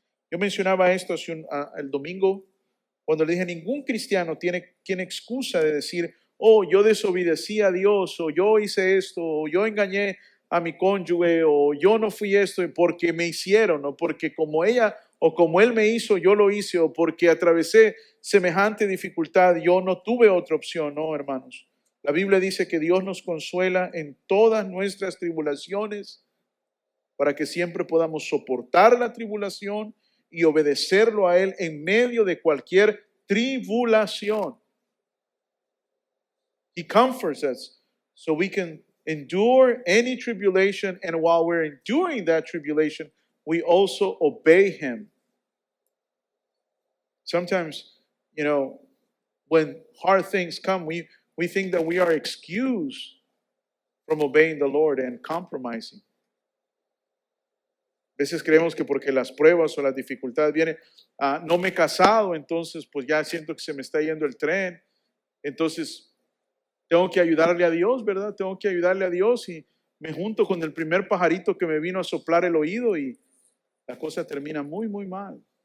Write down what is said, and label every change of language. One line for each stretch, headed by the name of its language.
Spanish: Yo mencionaba esto el domingo cuando le dije, ningún cristiano tiene excusa de decir, oh, yo desobedecí a Dios, o yo hice esto, o yo engañé a mi cónyuge, o yo no fui esto porque me hicieron, o porque como ella o como él me hizo, yo lo hice, o porque atravesé semejante dificultad, yo no tuve otra opción. No, hermanos. La Biblia dice que Dios nos consuela en todas nuestras tribulaciones para que siempre podamos soportar la tribulación y obedecerlo a Él en medio de cualquier tribulación.
English: He comforts us so we can endure any tribulation, and while we're enduring that tribulation, we also obey Him. Sometimes, when hard things come, we think that we are excused from obeying the Lord and compromising.
Spanish: A veces creemos que porque las pruebas o las dificultades vienen, no me he casado, entonces pues ya siento que se me está yendo el tren, entonces tengo que ayudarle a Dios, ¿verdad? Tengo que ayudarle a Dios y me junto con el primer pajarito que me vino a soplar el oído y la cosa termina muy, muy mal.